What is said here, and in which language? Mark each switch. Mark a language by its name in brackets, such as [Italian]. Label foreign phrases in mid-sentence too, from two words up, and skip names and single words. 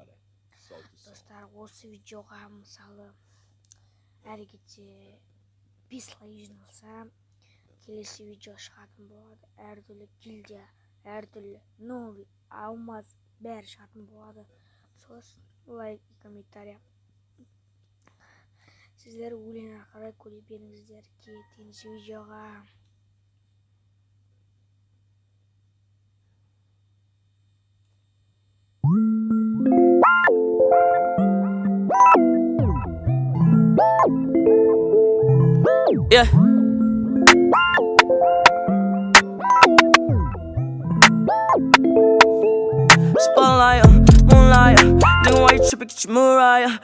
[Kazakh] Достар, осы видеоға мысалы әрекетте 5 лайк жиналса келесі видео шығатын болады. Әртүрлі гильдия, әртүрлі новый алмаз бәрі шығатын болады. Сосын [Russian] лайк и комментарий. [Kazakh] Сіздер өлең арқылы көре беріңіздер. Келесі видеоға. [English] Yeah. Spotlight, moonlight, nigga, why you trippin', get your Mariah.